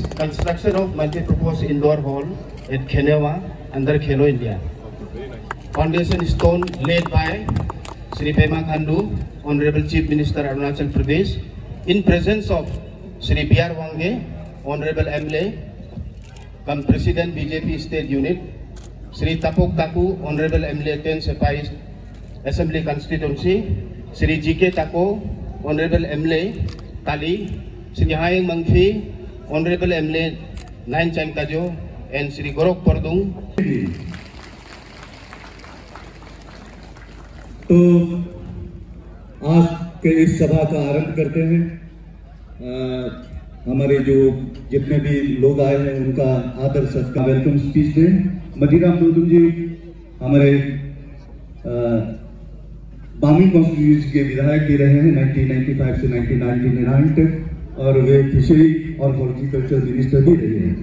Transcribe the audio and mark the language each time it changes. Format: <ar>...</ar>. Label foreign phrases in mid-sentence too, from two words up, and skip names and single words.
<en>construction of multi-purpose indoor hall at Khenewa under Khelo India. Foundation stone laid by Sri Pema Khandu, Honorable Chief Minister Arunachal Pradesh, in presence of Sri B.R. Wange, Honorable MLA, come President BJP State Unit, Sri Tapok Taku, Honorable MLA 10 Sepai Assembly Constituency, Sri G.K. Tako, Honorable MLA Tali, Sri Hayang Mangfi, Honorable MLA 9 Changkajo, and Sri Gorok Purdung.</en> <hi>तो आज के इस सभा का आरंभ करते हैं। हमारे जो जितने भी लोग आए हैं उनका आदर सत्कार</hi> <en>welcome speech</en> <hi>दें। मदीराम दुदुम जी हमारे बामी कॉन्स्टिट्यूंसी के विधायक भी रहे हैं 1995 से 1999 तक, और वे फिशरी और</hi> <en>horticulture minister</en> <hi>भी रहे हैं।</hi>